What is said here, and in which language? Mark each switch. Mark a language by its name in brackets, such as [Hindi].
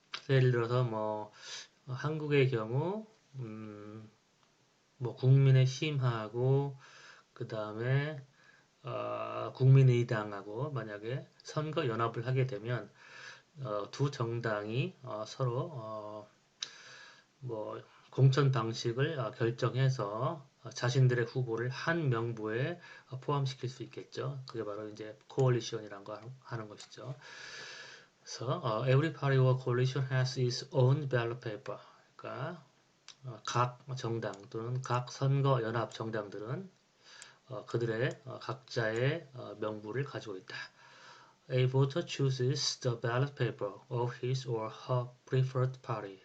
[Korean] 예를 들어서 뭐 한국의 경우 뭐 국민의힘하고 그 다음에 국민의당하고 만약에 선거 연합을 하게 되면 두 정당이 서로 뭐 공천 방식을 결정해서 자신들의 후보를 한 명부에 포함시킬 수 있겠죠. 그게 바로 이제 코얼리션이라는 거 하는 것이죠. 그래서 [English] every party or coalition has its own ballot paper. [Korean] 그러니까 각 정당 또는 각 선거 연합 정당들은 그들의 각자의 명부를 가지고 있다. [English] A voter chooses the ballot paper of his or her preferred party.